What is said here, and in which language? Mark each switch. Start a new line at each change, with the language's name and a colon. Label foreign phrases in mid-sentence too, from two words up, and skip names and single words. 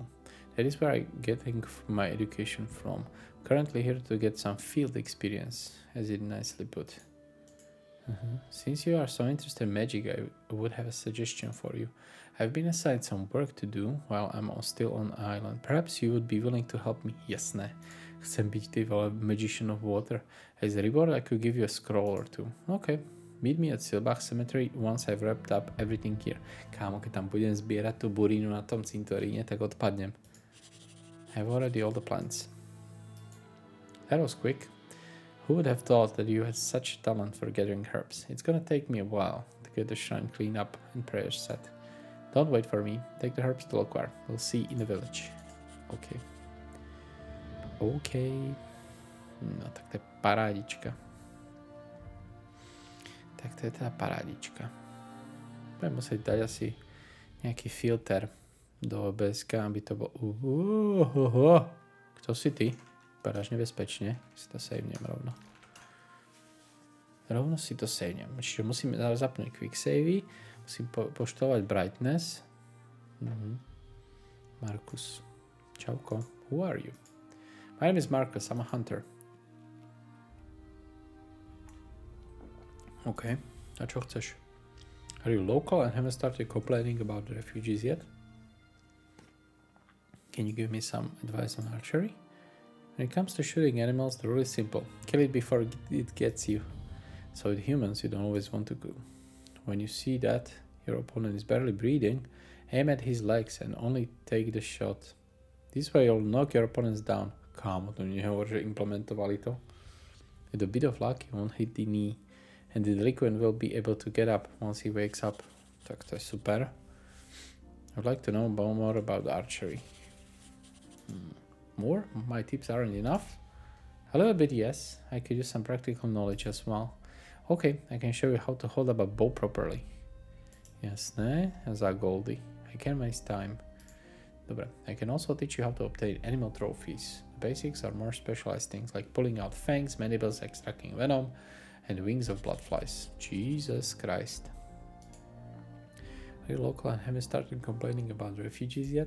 English: That is where I'm getting my education from. Currently here to get some field experience, as it nicely put. Since you are so interested in magic, I would have a suggestion for you. I've been assigned some work to do while I'm still on the island. Perhaps you would be willing to help me.
Slovak: Jasné. Chcem byť ty vole
English: magician of water. As a reward, I could give you a scroll or two. Okay. Meet me at Silbach Cemetery once I've wrapped up everything here.
Slovak: Kámo, keď tam budem zbierať tú burínu na tom cintoríne, tak odpadnem.
English: I've already all the plans. That was quick. Who would have thought that you had such talent for gathering herbs? It's gonna take me a while to get the shrine cleaned up and prayers set. Don't wait for me. Take the herbs to Lokvar. We'll see in the village. Okay. OK.
Slovak: No tak to je parádička. Tak to je teda parádička. Budem musieť dať asi nejaký filter do OBSK, aby to bol... Kto si ty? Vypadáš nebezpečne. Si to savenem rovno. Rovno si to savenem. Čiže musím zapnúť quick savey. Musím poštovať brightness. Markus. Čauko.
English: Who are you? My name is Marcus. I'm a hunter.
Slovak: OK. A čo chceš?
English: Are you local and haven't started complaining about the refugees yet? Can you give me some advice on archery? When it comes to shooting animals, the rule is simple. Kill it before it gets you. So with humans, you don't always want to go. When you see that your opponent is barely breathing, aim at his legs and only take the shot. This way you'll knock your opponents down.
Slovak: Kámo, to nehovor, že implementovali to.
English: With a bit of luck, you won't hit the knee. And the delinquent will be able to get up once he wakes up.
Slovak: Tak to je super.
English: I'd like to know more about archery. More? My tips aren't enough? A little bit, yes. I could use some practical knowledge as well. Okay, I can show you how to hold up a bow properly.
Slovak: Jasné, za Goldie.
English: I can waste time. Dobre, I can also teach you how to obtain animal trophies. The basics are more specialized things like pulling out fangs, mandibles, extracting venom, and wings of bloodflies. Jesus Christ. Are you local and haven't started complaining about the refugees yet?